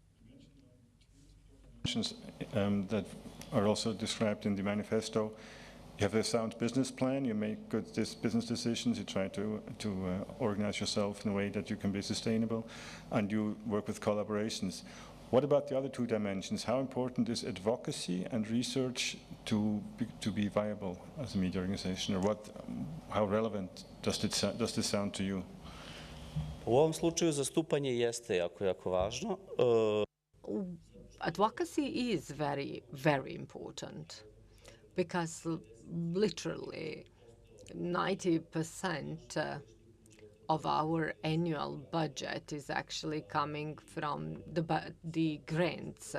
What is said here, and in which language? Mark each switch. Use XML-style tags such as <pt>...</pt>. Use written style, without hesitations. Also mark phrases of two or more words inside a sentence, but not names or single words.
<en>That are also described in the manifesto You have a sound business plan, you make good business decisions, you try to organize yourself in a way that you can be sustainable, and you work with collaborations. What about the other two dimensions? How important is advocacy and research to be viable as a media organization, or how relevant does this sound to you?</en> <bs>U ovom slučaju zastupanje jeste jako važno.</bs> <en>Advocacy is very, very important because literally 90% of our annual budget is actually coming from the grants.</en>